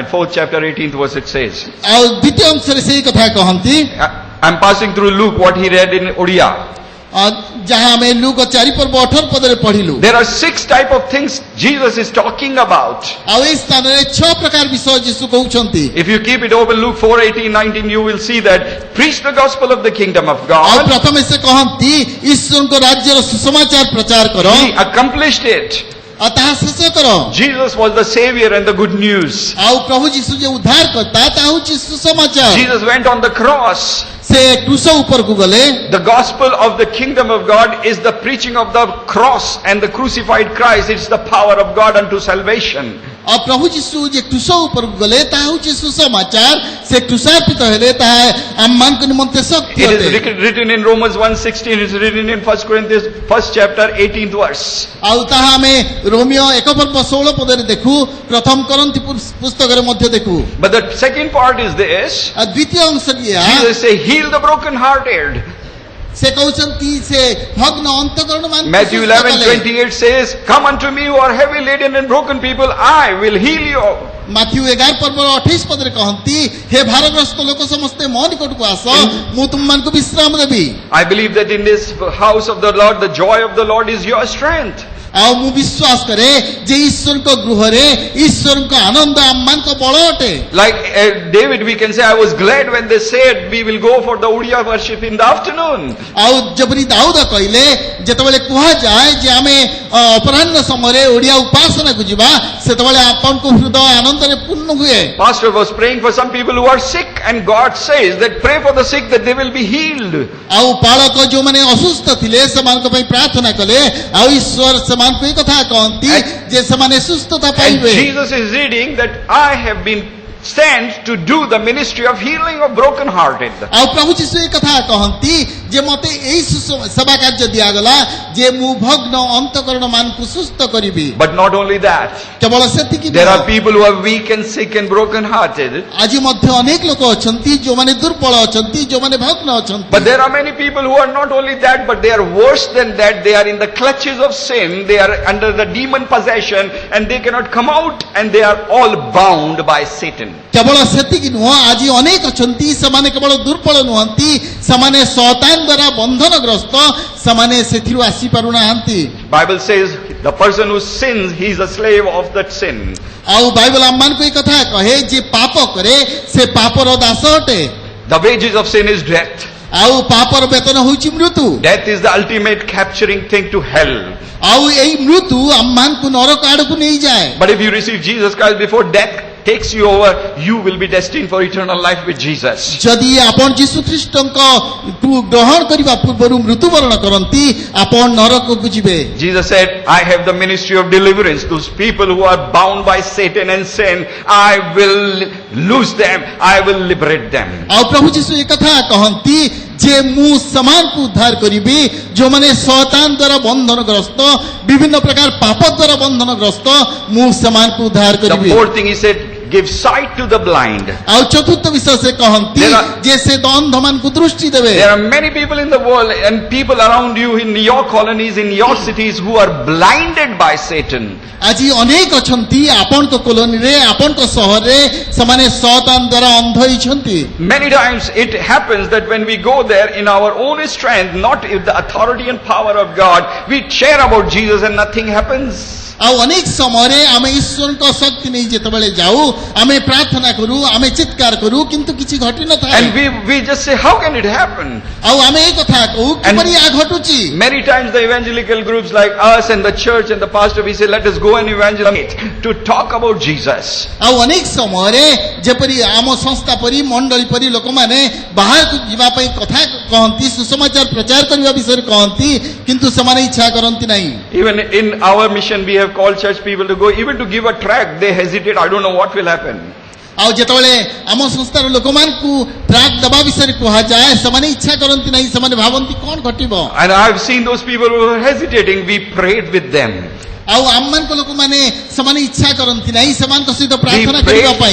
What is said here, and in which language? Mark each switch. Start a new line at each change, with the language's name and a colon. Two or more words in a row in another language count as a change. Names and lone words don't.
English: 4th chapter 18th verse it says.
Odia: ଆଉ ଦ୍ୱିତୀୟ ଅଂଶରେ ସେଇ କଥା କହନ୍ତି.
English: I'm passing through Luke what he read in Odia.
Odia: ଯାହା ଆମେ ଲୁକ 4 ପର୍ବ 18 ପଦରେ ପଢିଲୁ.
English: There are 6 type of things Jesus is talking about.
Odia: ଆଉ ଏହି ସ୍ଥାନରେ 6 ପ୍ରକାର ବିଷୟ ଯୀଶୁ କହୁଛନ୍ତି.
English: If you keep it open, Luke 4:18-19, you will see that preach the gospel of the kingdom of
Odia: ଆଉ
English: God.
Odia: ପ୍ରଥମେ ସେ କହନ୍ତି ଈଶ୍ୱରଙ୍କ ରାଜ୍ୟର ସୁସମାଚାର ପ୍ରଚାର କର.
English: He accomplished it.
Odia: ଆଉ ତାହା ଶେଷ କର.
English: Jesus was the savior and the good news.
Odia: ଆଉ ପ୍ରଭୁ ଯୀଶୁ ଯେ ଉଦ୍ଧାର କର୍ତ୍ତା ତାହା ହେଉଛି ସୁସମାଚାର.
English: Jesus went on the cross.
Odia: ସେ କ୍ରୁଶ ଉପରକୁ ଗଲେ.
English: The gospel of the kingdom of God is the preaching of the cross and the crucified Christ. It's the power of God unto salvation.
Odia: ଆଉ ପ୍ରଭୁ ଯୀଶୁ ଯେ କ୍ରୁଶ ଉପରକୁ ଗଲେ ତାହା ହେଉଛି ସୁସମାଚାର ସେ କ୍ରୁଶାର୍ପିତ ହେଲେ ତାହା ଆମମାନଙ୍କ ନିମନ୍ତେ ଶକ୍ତି
English: It
Odia: ଅଟେ
English: is written in Romans 1:16, it is written in 1 Corinthians 1st chapter 18th verse.
Odia: ଆଉ ତାହା ଆମେ ରୋମିଓ 1 ପର୍ବ 16 ପଦରେ ଦେଖୁ ପ୍ରଥମ କରନ୍ତି ପୁସ୍ତକରେ ମଧ୍ୟ ଦେଖୁ
English: But the second part is this.
Odia: ଆଉ ଦ୍ୱିତୀୟ ଅଂଶ ଏହା
English: Jesus say, heal the broken-hearted.
Odia: ସେ କହୁଛନ୍ତି ସେ ଭଗ୍ନ ଅନ୍ତକରଣ ମାନଙ୍କୁ
English: Matthew
Odia: ସୁସ୍ଥ କଲେ।
English: 11:28 says, come unto me who are heavy laden and broken people, I will heal you.
Odia: ମାଥ୍ୟୁ 11 ପର୍ବର 28 ପଦରେ କହନ୍ତି ହେ ଭାରଗ୍ରସ୍ତ ଲୋକ ସମସ୍ତେ ମୋ ନିକଟକୁ ଆସ ମୁଁ ତୁମମାନଙ୍କୁ ବିଶ୍ରାମ ଦେବି
English: I believe that in this house of the Lord, the joy of the Lord is your strength.
Odia: ଆଉ ମୁଁ ବିଶ୍ୱାସ କରେ ଯେ ଈଶ୍ୱରଙ୍କ ଗୃହରେ ଈଶ୍ୱରଙ୍କ ଆନନ୍ଦ ଆମମାନଙ୍କ ବଳ ଅଟେ
English: Like David, we can say, I was glad when they said, we will go for the Uriya worship in the afternoon.
Odia: ଆଉ ଯେପରି ଦାଉଦ କହିଲେ ଯେତେବେଳେ କୁହାଯାଏ ଯେ ଆମେ ଅପରାହ୍ନ ସମୟରେ ଓଡ଼ିଆ ଉପାସନାକୁ ଯିବା ସେତେବେଳେ ଆପଣଙ୍କ ହୃଦୟ ଆନନ୍ଦରେ ପୂର୍ଣ୍ଣ ହୁଏ
English: Pastor was praying for some people who are sick, and God says that pray for the sick that they will be healed.
Odia: ଆଉ ପାଳକ ଯୋଉମାନେ ଅସୁସ୍ଥ ଥିଲେ ସେମାନଙ୍କ ପାଇଁ ପ୍ରାର୍ଥନା କଲେ ଆଉ ଈଶ୍ୱର ସେମାନଙ୍କୁ ଏହି କଥା କହନ୍ତି ଯେ ସେମାନେ ସୁସ୍ଥତା
English: And
Odia: ପାଇବେ
English: Jesus is reading that I have been sent to do the ministry of healing of broken-hearted.
Odia: ଆଉ ପ୍ରଭୁ ଯୀଶୁ ଏହି କଥା କହନ୍ତି ଯେ ମୋତେ ଏହି ସେବା କାର୍ଯ୍ୟ ଦିଆଗଲା ଯେ ମୁଁ ଭଗ୍ନ ଅନ୍ତକରଣ ମାନଙ୍କୁ ସୁସ୍ଥ କରିବି
English: But not only that,
Odia: କେବଳ ସେତିକି
English: there are
Odia: ନୁହଁ।
English: people who are weak and sick and broken-hearted.
Odia: ଆଜି ମଧ୍ୟ ଅନେକ ଲୋକ ଅଛନ୍ତି ଯୋଉମାନେ ଦୁର୍ବଳ ଅଛନ୍ତି ଯୋଉମାନେ ଭଗ୍ନ ଅଛନ୍ତି
English: But there are many people who are not only that, but they are worse than that. They are in the clutches of sin. They are under the demon possession, and they cannot come out, and they are all bound by Satan.
Odia: କେବଳ ସେତିକି ନୁହଁ ଆଜି ଅନେକ ଅଛନ୍ତି ସେମାନେ କେବଳ ଦୁର୍ବଳ ନୁହନ୍ତି ସେମାନେ ଶୈତାନ ଦ୍ୱାରା ବନ୍ଧନଗ୍ରସ୍ତ ସେମାନେ ସେଥିରୁ ଆସିପାରୁନାହାନ୍ତି
English: Bible says the person who sins, he is a slave of that sin.
Odia: ଆଉ ବାଇବଲ ଆମମାନଙ୍କୁ ଏହି କଥା କହେ ଯେ ପାପ କରେ ସେ ପାପର ଦାସ ଅଟେ
English: The wages of sin is death.
Odia: ଆଉ ପାପର ବେତନ ହେଉଛି ମୃତ୍ୟୁ
English: Death is the ultimate capturing thing to hell.
Odia: ଆଉ ଏଇ ମୃତ୍ୟୁ ଆମମାନଙ୍କୁ ନରକ ଆଡ଼କୁ ନେଇଯାଏ
English: But if you receive Jesus Christ before death takes you over, you will be destined for eternal life with Jesus.
Odia: ଯଦି ଆପଣ ଯୀଶୁ ଖ୍ରୀଷ୍ଟଙ୍କ ଗ୍ରହଣ କରିବା ପୂର୍ବରୁ ମୃତ୍ୟୁବରଣ କରନ୍ତି ଆପଣ ନରକକୁ ଯିବେ
English: Jesus said, I have the ministry of deliverance. Those people who are bound by Satan and sin, I will loose them. I will liberate them.
Odia: ଆଉ ପ୍ରଭୁ ଯୀଶୁ ଏ କଥା କହନ୍ତି ଯେ ମୁଁ ସେମାନଙ୍କୁ ଉଦ୍ଧାର କରିବି ଯୋଉମାନେ ଶୈତାନ ଦ୍ୱାରା ବନ୍ଧନଗ୍ରସ୍ତ ବିଭିନ୍ନ ପ୍ରକାର ପାପ ଦ୍ୱାରା ବନ୍ଧନଗ୍ରସ୍ତ ମୁଁ ସେମାନଙ୍କୁ ଉଦ୍ଧାର
English: The
Odia: କରିବି
English: fourth thing he said, give sight to the blind.
Odia: ଆଉ ଚତୁର୍ଥ ବିଷୟ ସେ କହନ୍ତି
English: There are-
Odia: ଯେ ସେ ଅନ୍ଧମାନଙ୍କୁ ଦୃଷ୍ଟି ଦେବେ
English: There are many people in the world and people around you in your colonies, in your cities who are blinded by Satan.
Odia: ଆଜି ଅନେକ ଅଛନ୍ତି ଆପଣଙ୍କ କଲୋନୀରେ ଆପଣଙ୍କ ସହରରେ ସେମାନେ ଶୈତାନ ଦ୍ୱାରା ଅନ୍ଧ ହେଇଛନ୍ତି
English: Many times it happens that when we go there in our own strength, not in the authority and power of God, we share about Jesus and nothing happens.
Odia: ଆଉ ଅନେକ ସମୟରେ ଆମେ ଈଶ୍ୱରଙ୍କ ଶକ୍ତି ନେଇ ଯେତେବେଳେ ଯାଉ ଆମେ ପ୍ରାର୍ଥନା କରୁ ଆମେ ଚିତ୍କାର କରୁ କିନ୍ତୁ କିଛି ଘଟି ନଥାଏ
English: And we just say, how can it happen?
Odia: ଆଉ ଆମେ ଏଇ କଥା କହୁ କିପରି ଏହା ଘଟୁଛି
English: Many times the evangelical groups like us and the church and the pastor, we say, let us go and evangelize to talk about Jesus.
Odia: ଆଉ ଅନେକ ସମୟରେ ଯେପରି ଆମ ସଂସ୍ଥା ପରି ମଣ୍ଡଳୀ ପରି ଲୋକମାନେ ବାହାରକୁ ଯିବା ପାଇଁ କଥା କହନ୍ତି ସୁସମାଚାର ପ୍ରଚାର କରିବା ବିଷୟରେ କହନ୍ତି କିନ୍ତୁ ସେମାନେ ଇଚ୍ଛା କରନ୍ତି ନାହିଁ
English: Even in our mission, we have called church people to go, even to give a tract, they hesitate. I don't know what will happen.
Odia: ଆଉ ଯେତେବେଳେ ଆମ ସଂସ୍ଥାର ଲୋକମାନଙ୍କୁ ଟ୍ରାକ୍ ଦେବା ବିଷୟରେ କୁହାଯାଏ ସେମାନେ ଇଚ୍ଛା କରନ୍ତି ନାହିଁ ସେମାନେ ଭାବନ୍ତି କ'ଣ ଘଟିବ
English: And I've seen those people who are hesitating. We prayed with them.
Odia: ଆଉ ଆମମାନଙ୍କ ଲୋକମାନେ ସେମାନେ ଇଚ୍ଛା କରନ୍ତି ନାହିଁ ସେମାନଙ୍କ ସହିତ ପ୍ରାର୍ଥନା କରିବା ପାଇଁ